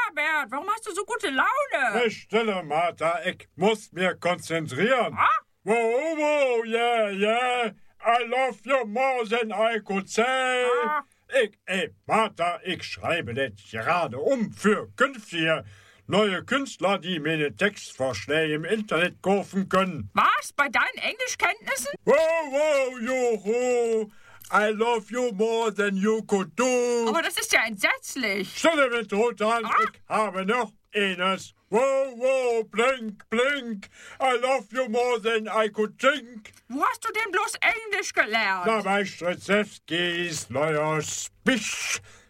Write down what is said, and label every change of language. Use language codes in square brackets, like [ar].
[de] Bert, warum hast du so gute Laune? Hey, stille, Martha, ich muss mir konzentrieren. Ah? [en] Wow, wow, yeah, yeah, I love you more than I could say. Ah. [de] Martha, ich schreibe das gerade um für künftige neue Künstler, die mir den Textvorschlag im Internet kaufen können. Was, bei deinen Englischkenntnissen? Wow, wow, juhu. [en] I love you more than you could do. [de] Aber das ist ja entsetzlich. Stille mit Rotan, ich habe noch eines. Wow, wow, blink, blink. [en] I love you more than I could think. [de] Wo hast du denn bloß Englisch gelernt? Na, bei Strzewskis neuer Spisch.